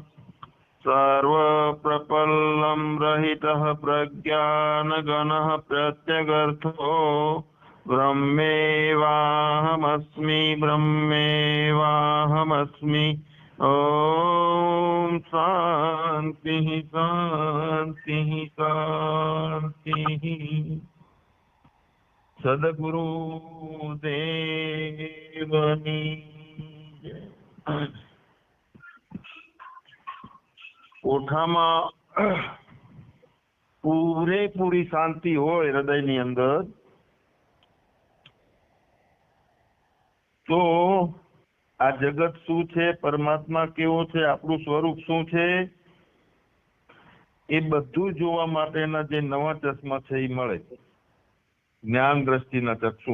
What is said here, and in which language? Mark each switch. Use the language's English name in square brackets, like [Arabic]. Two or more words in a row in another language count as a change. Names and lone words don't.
[Sanskrit] सर्वप्रपल्लं रहितः प्रज्ञानगणः प्रत्यगर्थो ब्रह्मेवाहमस्मि ओम शांति शांति शांति। [Gujarati] સદ્ગુરુ દેવની જય। कोठाમાં પૂરેપૂરી શાંતિ હોય હૃદયની અંદર તો આ જગત શું છે, પરમાત્મા કેવો છે, આપણું સ્વરૂપ શું છે એ બધું જોવા માટેના જે નવા ચશ્મા છે એ મળે, જ્ઞાન દ્રષ્ટિના ચક્ષુ.